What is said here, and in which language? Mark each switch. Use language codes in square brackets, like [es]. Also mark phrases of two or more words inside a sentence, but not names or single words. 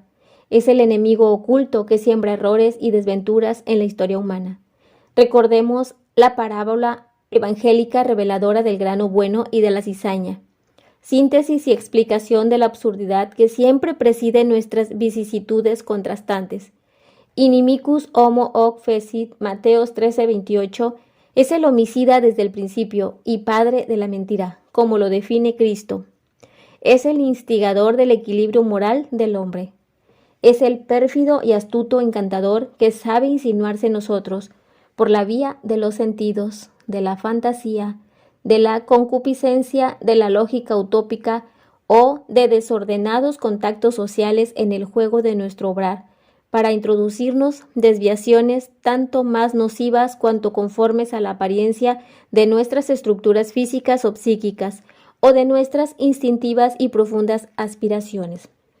[es] Es el enemigo oculto que siembra errores y desventuras en la historia humana. Recordemos la parábola evangélica reveladora del grano bueno y de la cizaña. Síntesis y explicación de la absurdidad que siempre preside nuestras vicisitudes contrastantes. [la] Inimicus homo hoc fecit, [es] Mateos 13:28, es el homicida desde el principio y padre de la mentira, como lo define Cristo. Es el instigador del equilibrio moral del hombre. Es el pérfido y astuto encantador que sabe insinuarse en nosotros por la vía de los sentidos, de la fantasía, de la concupiscencia, de la lógica utópica o de desordenados contactos sociales en el juego de nuestro obrar, para introducirnos desviaciones tanto más nocivas cuanto conformes a la apariencia de nuestras estructuras físicas o psíquicas, o de nuestras instintivas y profundas aspiraciones.